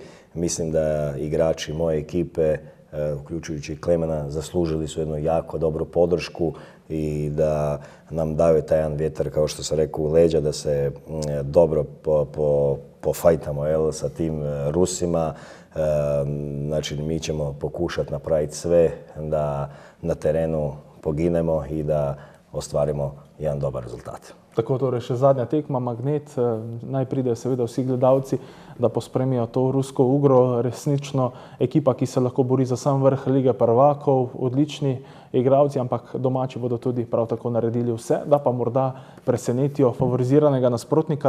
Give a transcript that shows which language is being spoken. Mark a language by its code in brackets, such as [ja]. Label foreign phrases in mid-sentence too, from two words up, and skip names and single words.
[hr] Mislim da igrači moje ekipe, uključujući Klemena, zaslužili su jednu jako dobru podršku i da nam daju taj jedan vjetar, kao što sam rekao, u leđa, da se dobro pofajtamo sa tim Rusima. Znači, mi ćemo pokušati napraviti sve da na terenu poginemo i da ostvarimo jedan dobar rezultat. [sl] Tako, torej še zadnja tekma, magnet. Naj pridejo seveda vsi gledalci, da pospremijo to rusko Ugro. Resnično ekipa, ki se lahko bori za sam vrh Lige prvakov, odlični igralci, ampak domači bodo tudi prav tako naredili vse, da pa morda presenetijo favoriziranega nasprotnika.